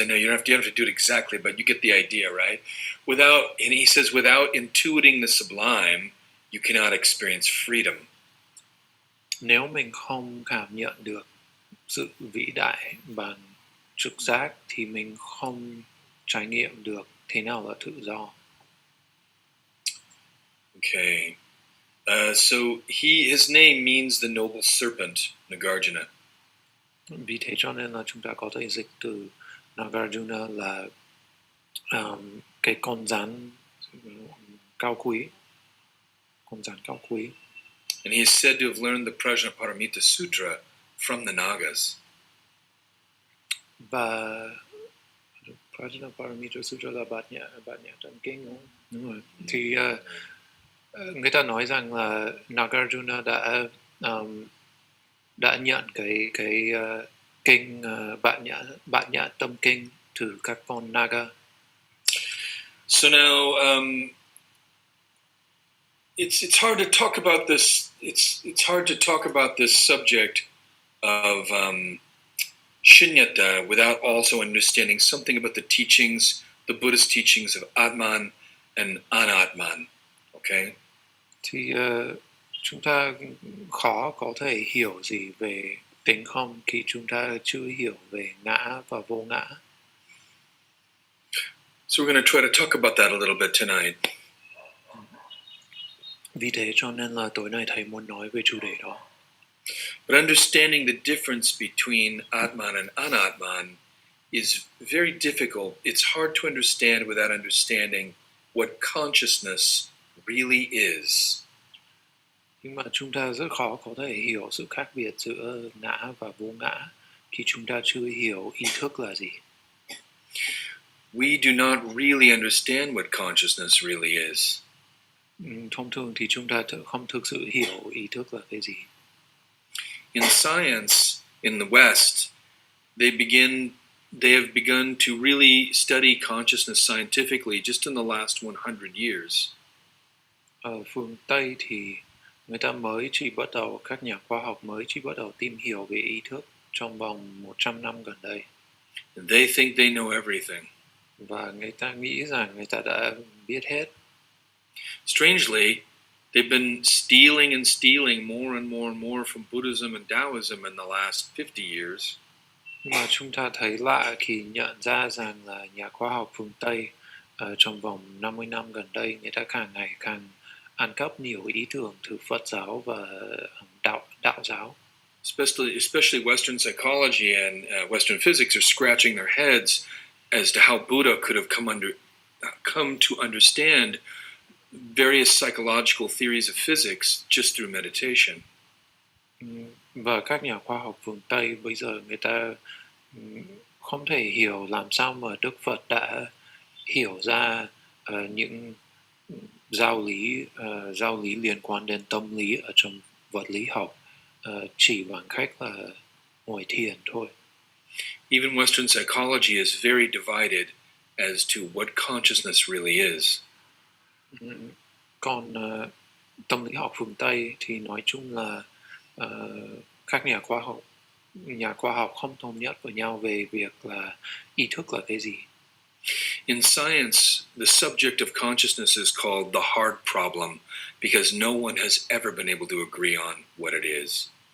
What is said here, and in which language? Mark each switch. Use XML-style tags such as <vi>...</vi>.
<en>I know you don't have to do it exactly, but you get the idea, right? And he says, without intuiting the sublime, you cannot experience freedom.</en> <vi>Nếu mình không cảm nhận được sự vĩ đại bằng trực giác thì mình không trải nghiệm được thế nào là tự do.</vi> <en>Okay. So his name means the noble serpent, Nagarjuna.</en> <vi>Vì thế cho nên là chúng ta có thể dịch từ Nagarjuna là cái con rắn cao quý. Con rắn cao quý.</vi> <en>And he is said to have learned the Prajnaparamita Sutra from the Nagas.</en> <vi>Và Prajnaparamita Sutra là bát nhã trong kinh đúng không? Đúng rồi. Thì người ta nói rằng là Nagarjuna đã nhận cái kinh bát nhã tâm kinh từ các con Naga.</vi> <en>So now it's hard to talk about this. It's hard to talk about this subject of Shunyata without also understanding something about the teachings, the Buddhist teachings of Atman and Anatman. Okay.</en> <vi>Thì chúng ta khó có thể hiểu gì về tính không khi chúng ta chưa hiểu về ngã và vô ngã.</vi> <en>So we're going to try to talk about that a little bit tonight.</en> <vi>Vì thế cho nên là tối nay thầy muốn nói về chủ đề đó.</vi> <en>But understanding the difference between Atman and Anatman is very difficult. It's hard to understand without understanding what consciousness really is.</en> <vi>Nhưng mà chúng ta rất khó có thể hiểu sự khác biệt giữa ngã và vô ngã khi chúng ta chưa hiểu ý thức là gì.</vi> <en>We do not really understand what consciousness really is.</en> <vi>Thông thường thì chúng ta không thực sự hiểu ý thức là cái gì.</vi> <en>In science, in the West, they have begun to really study consciousness scientifically just in the last 100 years.</en> <vi>Ở phương Tây thì người ta mới chỉ bắt đầu, các nhà khoa học mới chỉ bắt đầu tìm hiểu về ý thức trong vòng 100 năm gần đây.</vi> <en>And they think they know everything.</en> <vi>Và người ta nghĩ rằng người ta đã biết hết.</vi> <en>Strangely, they've been stealing more and more from Buddhism and Taoism in the last 50 years.</en> <vi>Mà chúng ta thấy lạ khi nhận ra rằng là nhà khoa học phương Tây trong vòng 50 năm gần đây người ta càng ngày càng ăn cắp nhiều ý tưởng từ Phật giáo và đạo giáo.</vi> <en>Especially Western psychology and Western physics are scratching their heads as to how Buddha could have come to understand various psychological theories of physics just through meditation.</en> <vi>Và các nhà khoa học phương Tây bây giờ người ta không thể hiểu làm sao mà Đức Phật đã hiểu ra những giáo lý liên quan đến tâm lý ở trong vật lý học chỉ bằng cách là ngồi thiền thôi.</vi> <en>Even Western psychology is very divided as to what consciousness really is.</en> <vi>Còn tâm lý học phương Tây thì nói chung là các nhà khoa học không thống nhất với nhau về việc là ý thức là cái gì.</vi> <en>In science, the subject of consciousness is called the hard problem because no one has ever been able to agree on what it is.</en>